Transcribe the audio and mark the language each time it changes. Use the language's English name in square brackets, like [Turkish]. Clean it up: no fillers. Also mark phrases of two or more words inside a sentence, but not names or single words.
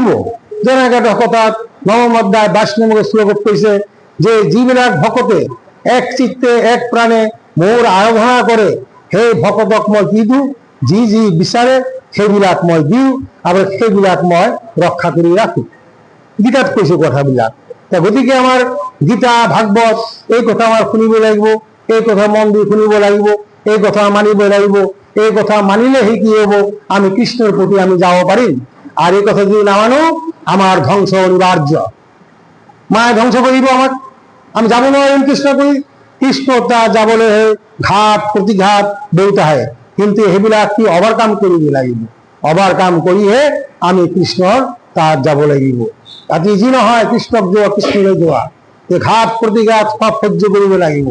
[Assamese] যেনেকে কথাত নৱম অধ্যায় 22 নম্বৰ শ্লোকত কৈছে যে যিবিলাক ভকতে এক চিত্তে এক প্ৰাণে মোৰ আৰাধনা কৰে, সেই ভকতক মই কি দিওঁ, যি বিচাৰে সেইবিলাক মই দিওঁ আৰু সেইবিলাক মই ৰক্ষা কৰি ৰাখো। গীতাত কৈছো কথাবিলাক। গতিকে আমাৰ গীতা ভাগৱত এই কথা আমাৰ শুনিব লাগিব, এই কথা মন দি শুনিব লাগিব, এই কথা মানিব লাগিব। এই কথা মানিলেহে কি হ'ব, আমি কৃষ্ণৰ প্ৰতি আমি যাব পাৰিম। [Bangla] আর এই কথা যদি না মানো আমার ধ্বংস অনিবার্য। [Assamese] মায়ে ধ্বংস কৰিব আমাক, আমি যাব নোৱাৰিম কৃষ্ণ কৰি। কৃষ্ণ তাত যাবলৈ ঘাট প্ৰতিঘাট বহুত আহে, কিন্তু সেইবিলাক কি অভাৰকাম কৰিব লাগিব। অভাৰকাম কৰিহে আমি কৃষ্ণৰ তাত যাব লাগিব। আজি যি নহয় কৃষ্ণক যোৱা, কৃষ্ণলৈ যোৱা, এই ঘাট প্ৰতিঘাট সব সহ্য কৰিব লাগিব।